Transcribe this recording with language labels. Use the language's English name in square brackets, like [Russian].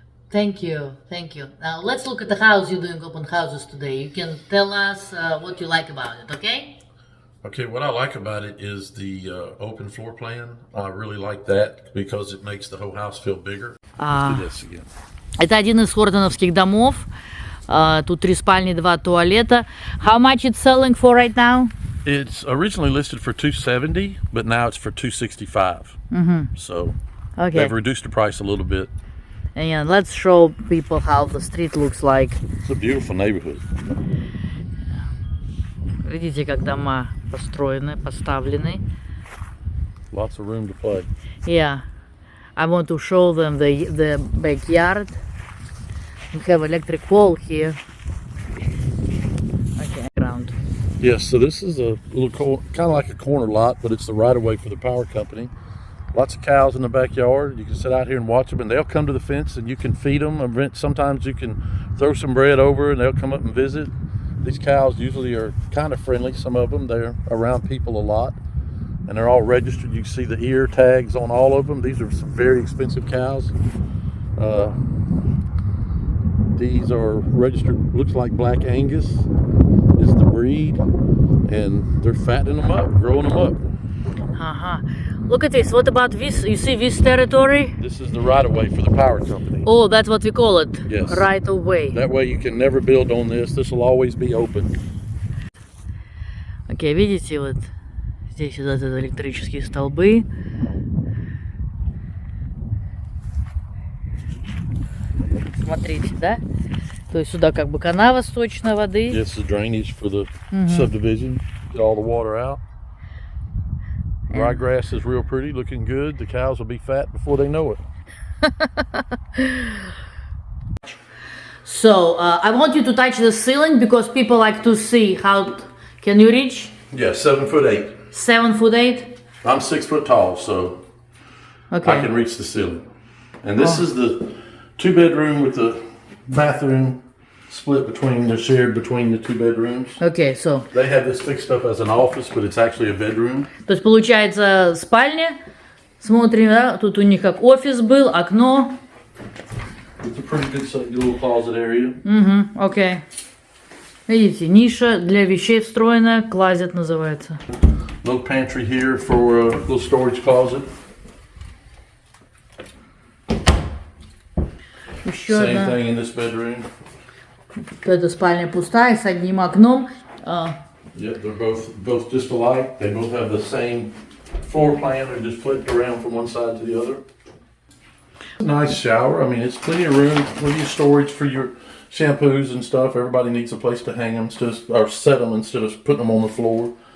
[English] Thank you. Now let's look at the house. You're doing open houses today. You can tell us what you like about it, okay? Okay, what I like about it is the open floor plan. I really like that because it makes the whole house feel bigger. Let's do this again. [Russian] Это один из хордоновских домов. Тут 3 спальни, 2 туалета. [English] How much it's selling for right now? It's originally listed for $270, but now it's for $265. Mm-hmm. So they've reduced the price a little bit. And let's show people how the street looks like. It's a beautiful neighborhood. [Russian] Видите, как дома построены, поставлены. [English] Lots of room to play. Yeah, I want to show them the backyard. We have electric pole here. Okay, ground. Yes, so this is a little kind of like a corner lot, but it's the right of way for the power company. Lots of cows in the backyard. You can sit out here and watch them, and they'll come to the fence, and you can feed them. Sometimes you can throw some bread over, and they'll come up and visit. These cows usually are kind of friendly. Some of them, they're around people a lot, and they're all registered. You can see the ear tags on all of them. These are some very expensive cows. These are registered, looks like Black Angus is the breed, and they're fattening them up, growing them up. Uh-huh. Look at this. What about this? You see this territory? This is the right-of-way for the power company. Oh, that's what we call it? Yes. Right-of-way. That way you can never build on this. This will always be open. [Russian] Окей, видите, вот здесь вот это электрические столбы. Смотрите, да? То есть сюда как бы канава сточной воды. [English] Yes, the drainage for the subdivision. Get all the water out. Ryegrass is real pretty, looking good. The cows will be fat before they know it. So, I want you to touch the ceiling because people like to see how... Can you reach? Yeah, 7'8". 7'8"? I'm 6 foot tall, so okay. I can reach the ceiling. And this is the 2-bedroom with the bathroom shared between the 2 bedrooms. Okay, so... They have this fixed up as an office, but it's actually a bedroom. [Russian] То есть получается спальня, смотрим, да, тут у них как офис был, окно. [English] It's a pretty good little closet area. [Russian] Окей. Видите, ниша для вещей встроенная, closet называется. [English] Little pantry here for a little storage closet. [Russian] Еще [English] Same [Russian] одна. [English] thing in this bedroom. [Russian] Эта спальня пустая, с одним окном. [English] Yeah, they're both just alike. They both have the same floor plan. They're just flipped around from one side to the other. Nice shower. I mean, it's plenty of room. Plenty of storage for your shampoos and stuff. Everybody needs a place to hang them or set them instead of putting them on the floor.